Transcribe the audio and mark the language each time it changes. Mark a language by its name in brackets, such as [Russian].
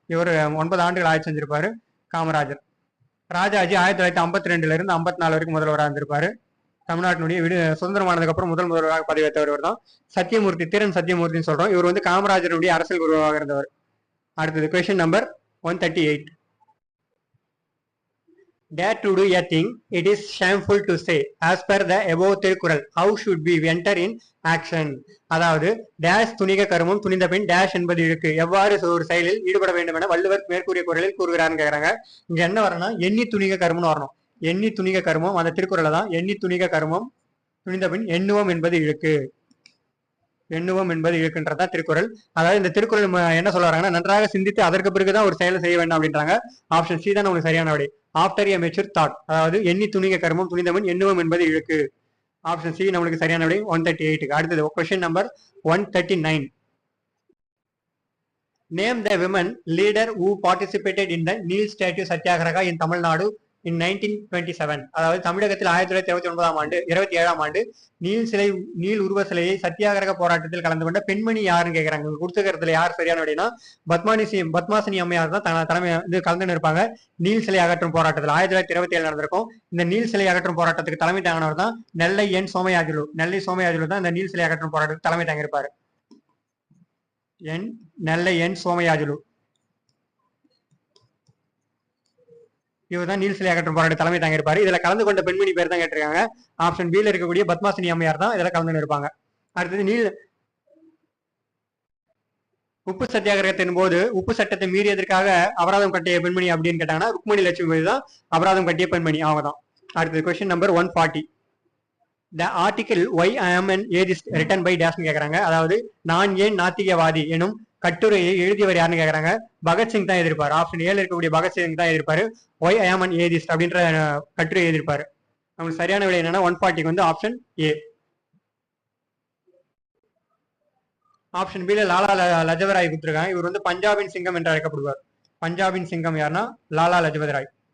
[Tamil] இவர் 9 ஆண்டுகள் ஆட்சி செஞ்சிருப்பாரு காமராஜர். ராஜாஜி 1952ல இருந்து 54 வரைக்கும் முதல்வராக இருந்திருப்பாரு. தமிழ்நாட்டினுடைய சுதந்திரமானதுக்கு அப்புறம் முதல் முதல்வராக பதவியேற்றவர் தான் சத்தியமூர்த்தி. திறன் சத்தியமூர்த்தின்னு சொல்றோம். இவர் வந்து காமராஜருடைய அரசியல் குருவாக இருந்தவர். அடுத்தது question number 138. [English] Dare to do a thing it is shameful to say as per the above Thirukkural how should we enter in action. [Tamil] அதாவது டேஷ் துணிக கருமம் துணிந்த பின் டேஷ் என்பது இருக்கு. எவ்வாறு ஒரு செயலில் ஈடுபட வேண்டும் என வள்ளுவர் மேற்கூறிய குரலில் கூறுகிறான்னு கேக்குறாங்க. இங்க என்ன வரணும், எண்ணி துணிக கருமம்னு வரணும். எண்ணி துணிக கருமம் அந்த திருக்குறளை தான் எண்ணி துணிக கருமம் துணிந்த பின் எண்ணுவோம் என்பது இழுக்கு. எண்ணுவோம் என்பது இழுக்குன்றதான் திருக்குறள். அதாவது இந்த திருக்குறள் என்ன சொல்ல வராங்கன்னா நன்றாக சிந்தித்து அதற்கு பிறகுதான் ஒரு செயலை செய்ய வேண்டும் அப்படின்றாங்க. ஆப்ஷன் சி தான் உங்களுக்கு சரியான விடை. [English] After a mature thought. [Tamil] அதாவது எண்ணி துணிக கருமம் துணிந்தவன் எண்ணுவோம் என்பது இழுக்கு. ஆப்ஷன் சி நம்மளுக்கு சரியான விடை 138க்கு. அடுத்தது question number 139. [English] Name the women leader who participated in the Neel Statue Satyagraha in Tamil Nadu in 1927. [Tamil] அதாவது தமிழகத்தில் 1927ஆம் ஆண்டு நீல் உருவ சிலையை சத்தியாகிரக போராட்டத்தில் கலந்து கொண்ட பெண்மணி யாருன்னு கேக்குறாங்க. கொடுத்துக்கிறதுல யார் சரியான அப்படின்னா பத்மாசினி அம்மையார் தான் தலைமை இது கலந்து இருப்பாங்க. நீல் சிலை அகற்றும் போராட்டத்தில் 1927 நடந்திருக்கும். இந்த நீல் சிலை அகற்றும் போராட்டத்துக்கு தலைமை தாங்கினவர் தான் நெல்லை சோமயாஜுலு தான் இந்த நீல் சிலை அகற்றும் போராட்டத்துக்கு தலைமை தாங்கியிருப்பாரு. நெல்லை சோமயாஜுலு இவர் தான் நீல் சிலை அகற்றும் போராட்ட தலைமை தாங்கியிருப்பாரு. இதுல கலந்து கொண்ட பெண்மணி பேர் தான் கேட்டிருக்காங்க. ஆப்ஷன் பி ல இருக்கக்கூடிய பத்மாசினி அம்மையார் தான் இதுல கலந்து இருப்பாங்க. அடுத்தது உப்பு சத்தியாகிரகத்தின் போது உப்பு சட்டத்தை மீறியதற்காக அபராதம் கட்டிய பெண்மணி அப்படின்னு கேட்டாங்கன்னா ருக்மணி லட்சுமி தான் அபராதம் கட்டிய பெண்மணி அவங்க தான். அடுத்தது question number 140. [English] The article why I am an atheist written by dash [Tamil] கேக்குறாங்க. அதாவது நான் ஏன் நாத்திகவாதி எனும் கட்டுரையை எழுதியவர் யாருன்னு கேக்குறாங்க. பகத்சிங் தான் எதிர்ப்பாரு. ஆப்ஷன் ஏல இருக்கக்கூடிய பகத்சிங் தான் எதிர்ப்பாரு. [English] why I am an atheist [Tamil] அப்படின்ற கட்டுரை எழுதியிருப்பாரு. நமக்கு சரியான விடை என்னன்னா 140 வந்து ஆப்ஷன் ஏ. ஆப்ஷன் பி ல லாலா லஜபதி ராய் கொடுத்திருக்காங்க. இவர் வந்து பஞ்சாபின் சிங்கம் என்று அழைக்கப்படுவார். பஞ்சாபின் சிங்கம் யாருன்னா லாலா லஜபதி ராய்.